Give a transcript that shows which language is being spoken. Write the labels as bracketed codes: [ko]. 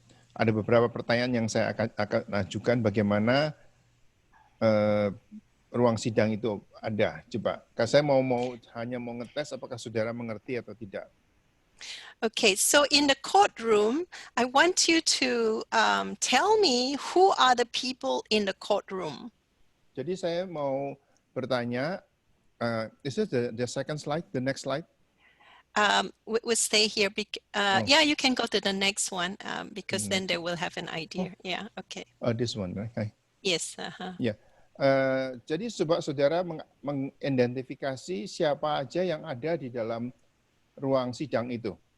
[id] Ada beberapa pertanyaan yang saya akan ajukan bagaimana ruang sidang itu ada. Coba, saya hanya mau ngetes apakah saudara mengerti atau tidak. [en] Okay, so in the courtroom, I want you to tell me who are the people in the courtroom. [id] Jadi saya mau bertanya, [en] Is it the second slide? The next slide? We'll stay here. Yeah, you can go to the next one because then they will have an idea. Yeah, okay. This one, right? Okay. Yes. [id] Ya, jadi coba saudara mengidentifikasi siapa aja yang ada di dalam ruang sidang itu.